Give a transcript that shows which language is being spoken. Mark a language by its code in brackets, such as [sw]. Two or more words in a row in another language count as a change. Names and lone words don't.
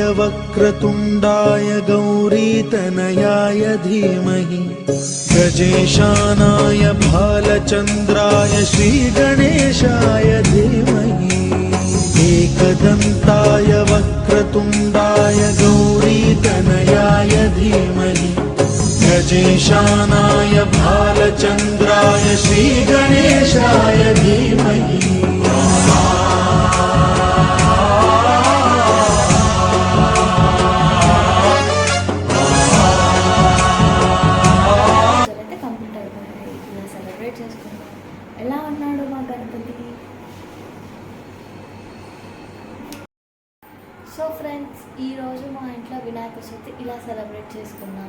[sa] वक्रतुण्डाय गौरीतनयाय धीमहि गजेशानाय भालचन्द्राय श्रीगणेशाय धीमहि एकदन्ताय वक्रतुण्डाय गौरीतनयाय धीमहि गजेशानाय भालचन्द्राय श्रीगणेशाय धीमहि [te] అయితే కంప్లీట్ అయిపోయాయి. ఇలా సెలబ్రేట్ చేసుకున్నాం. ఎలా ఉన్నాడు మా గణపతి? [en] so friends, [te] ఈరోజు మా ఇంట్లో వినాయక చవితి ఇలా సెలబ్రేట్ చేసుకున్నాం.